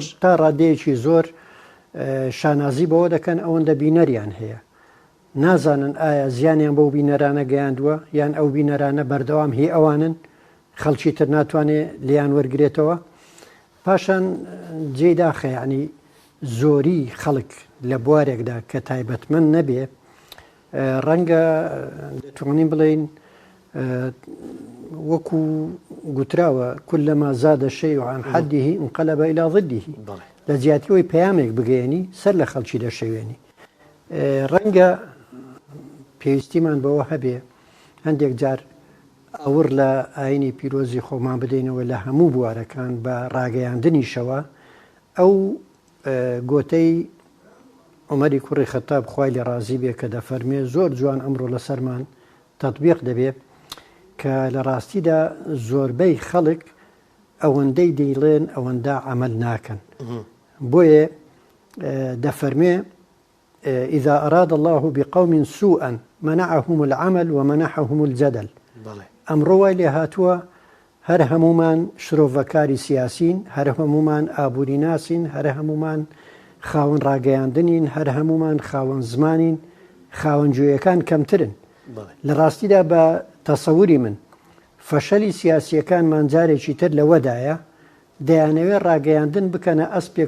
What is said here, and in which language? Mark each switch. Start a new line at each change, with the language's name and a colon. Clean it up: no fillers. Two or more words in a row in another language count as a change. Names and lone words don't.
Central Kurdish: تا ڕادەیەکی زۆر شانازی بەوە دەکەن ئەوەندە بینەریان هەیە نازانن ئایا زیانیان بەو بینەرانە گەیاندووە یان ئەو بینەرانە بەردەوام هی ئەوانن خەڵکی تر ناتوانێت لیان وەرگێتەوە پاشان جێی داخەیانی زۆری خەڵک لە بوارێکدا کە تایبەتمەند نەبێ ڕەنگە دەتوانین بڵێن وەکو گوتراوە
Arabic: كلما زاد الشيء عن حده انقلب إلى ضده
Central Kurdish: لە زیاتیەوەی پەیامێک بگەێنی سەر لە خەڵکی دەشەوێنی ڕەنگە پێویستیمان بەوە هەبێ هەندێک جار ئەوڕ لە ئاینی پیرۆزی خۆمان بدەینەوە لە هەموو بوارەکان بە ڕاگەیاندنیشەوە ئەو گۆتەی عومەری کوڕی خەتاب خوای لێ ڕازی بێ کە دەفەرمێ زۆر جوان ئەمڕۆ لەسەرمان تەطبیق دەبێت کە لە ڕاستیدا زۆربەی خەڵک ئەوەندەی دەیڵێن ئەوەندە عەمەل ناکەن بۆیە دەفەرمێ
Arabic: إذا أراد الله بقوم سوءا منعهم العمل ومنحهم الجدل
Central Kurdish: ئەمڕۆ وای لێ هاتووە هەر هەمومان شرۆڤەکاری سیاسین هەر هەمومان ئابووری ناسین هەر هەمومان خاوەن ڕاگەیاندنین هەر هەمومان خاوەن زمانین خاوەنجویەکان کەمترن لە ڕاستیدا بە تەسەووری من فەشەلی سیاسیەکانمان جارێکی تر لەوەدایە دەیانەوێت ڕاگەیاندن بکەنە ئەسپێک